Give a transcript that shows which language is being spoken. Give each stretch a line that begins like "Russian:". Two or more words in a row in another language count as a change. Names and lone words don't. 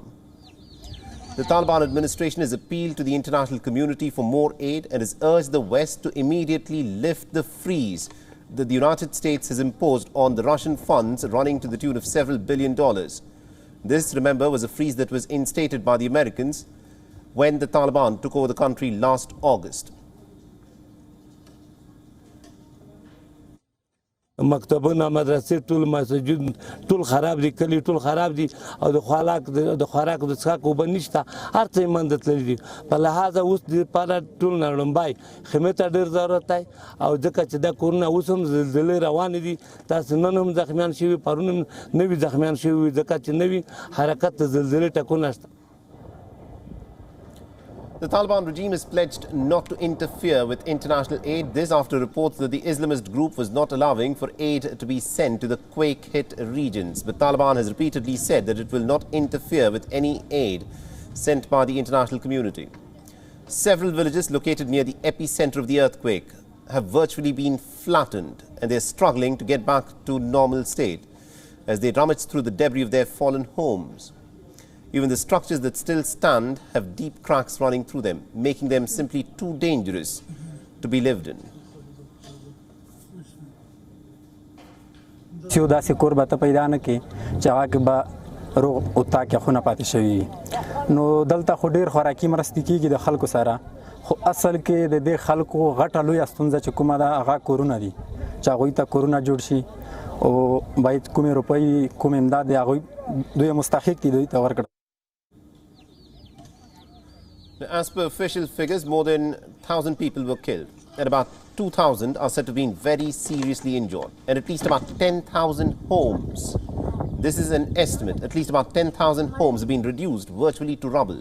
English: The Taliban administration has appealed to the international community for more aid and has urged the West to immediately lift the freeze that the United States has imposed on the Russian funds running to the tune of several $billion. This, remember, was a freeze that was instated by the Americans when the Taliban took over the country last August.
Pashto: مکتبونه مدرسې ټول مسجد ټول خراب دي کلی ټول خراب دي او د خوراک د څښاک اوبه نشته هر څه یې منځ تللي دي په لحاظه اوس دپاره ټول نړمبی خیمې ته ډېر ضرورت دی او ځکه چې دا کورونه اوس هم زلزلې روانې دي تاسې نن هم زخمیان شوي پرون هم نوي زخمیان شوي ځکه چې نوي حرکت د زلزلې ټکونه شته.
English: The Taliban regime has pledged not to interfere with international aid. This after reports that the Islamist group was not allowing for aid to be sent to the quake-hit regions. But Taliban has repeatedly said that it will not interfere with any aid sent by the international community. Several villages located near the epicenter of the earthquake have virtually been flattened, and they're struggling to get back to normal state as they rummage through the debris of their fallen homes. Even the structures that still stand have deep cracks running through them, making them simply too dangerous to be lived in.
Pashto: یو داسې کور به ته پیدا نه کړې چې هغه کې به روغ اوتا کې خونه پاتې شوي نو دلته خو ډېر خوراکي مرستې کېږي د خلکو سره خو اصل کې د دې خلکو غټه لویه ستونزه چې کومه ده هغه کورونه دي چې هغوی ته کورونه جوړ شي او باید کومې روپۍ کوم امداد دی هغوی دوی مستحق دي دوی ته ورکړه.
English: As per official figures, more than 1,000 people were killed, and about 2,000 are said to have been very seriously injured, and at least about 10,000 homes. This is an estimate. At least about 10,000 homes have been reduced virtually to rubble.